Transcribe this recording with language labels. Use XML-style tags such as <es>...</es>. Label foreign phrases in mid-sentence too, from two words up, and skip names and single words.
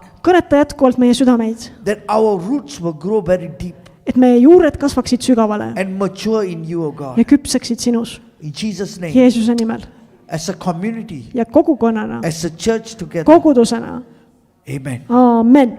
<et>kõneta jätkuvalt meie südameid,</et> <en>That our roots will grow very deep</en> <et>et meie juured kasvaksid sügavale</et> <en>and mature in you, oh God.</en> <et>ja küpseksid sinus</et> <en>In Jesus' name.</en> <et>Jeesuse nimel</et> <en>As a community,</en> <et>ja kogukonnana,</et> <en>as a church together.</en> <et>kogudusena.</et> <en>Amen.</en> <et>Aamen.</et>